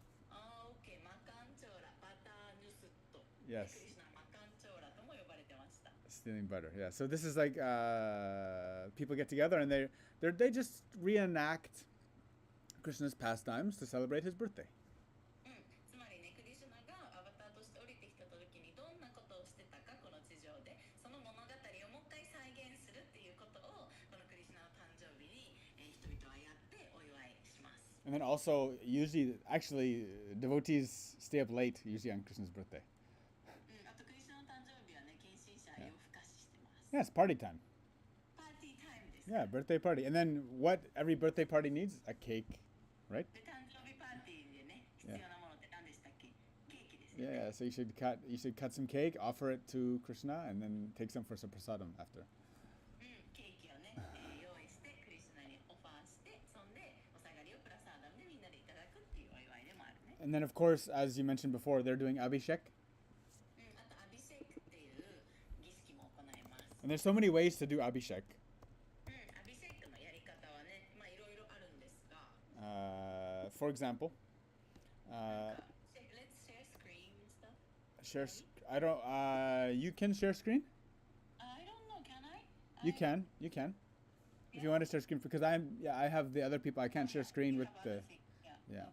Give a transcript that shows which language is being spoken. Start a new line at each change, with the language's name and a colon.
Japanese: オッケーマカンチョーラバターヌスット
English: Yes.
Japanese: クリシュナマカンチョーラとも呼ばれてました。
English: Stealing butter. Yeah. So this is like people get together and they just reenact Krishna's pastimes to celebrate his birthday.
Japanese: つまりねクリシュナがアバターとして降りてきた時にどんなことをしてたかこの地上でその物語をもう一回再現するっていうことをこのクリシュナの誕生日に、人々はやってお祝いします。
English: And then also, usually, actually, devotees stay up late, usually on Krishna's birthday.
Japanese: あとクリシュナの誕生日はね献身者夜更かししてます。
English: Yeah, it's party time.
Japanese: パーティータイムです。
English: Yeah, birthday party. And then what every birthday party needs? A cake, right?
Japanese: で誕生日パーティーでね必要なものって何でしたっけ？ケーキですよ
English: Yeah, so you should cut some cake, offer it to Krishna, and then take some for some prasadam after.
Japanese: ケーキをね、用意してクリシュナにオファーしてそんでお下がりをプラサーダムでみんなでいただくっていうお祝いでもあるね。
English: And then, of course, as you mentioned before, they're doing abhishek.
Japanese: あとアビシェクっていう儀式も行います。
English: And there's so many ways to do abhishek.
Japanese: アビシェクのやり方はね、まあいろいろあるんですが、
English: For example, なんか Let's share screen and stuff. share. I don't. You can share screen. I don't know, can I? You can. You can. If you want to share screen, because I have the other people. I can't share screen with the. Yeah.